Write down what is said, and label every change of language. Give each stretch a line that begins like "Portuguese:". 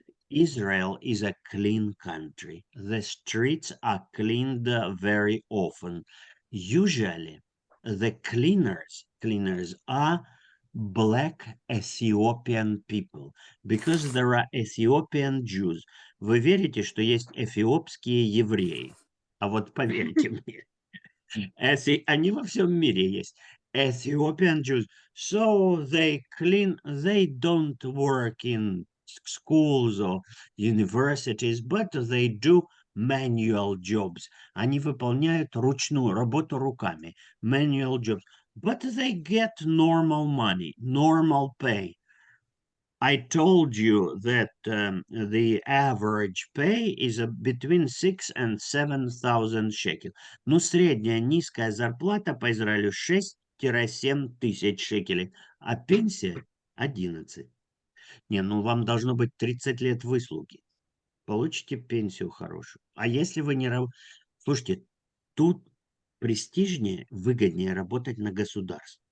English: Israel is a clean country. The streets are cleaned very often. Usually, the cleaners are black Ethiopian people because there are Ethiopian Jews.
Russian: Вы верите, что есть эфиопские евреи? А вот поверьте мне, они во всем мире есть.
English: Ethiopian Jews. So they don't work in schools or universities, but they do manual jobs.
Russian: Они выполняют ручную работу руками.
English: Manual jobs. But they get normal money, normal pay. I told you that the average pay is between 6 and 7,000 шекел.
Russian: Ну, средняя низкая зарплата по Израилю 6-7 тысяч шекелей, а пенсия 11. Не, ну вам должно быть 30 лет выслуги. Получите пенсию хорошую. А если вы не работаете... Слушайте, тут престижнее, выгоднее работать на государство.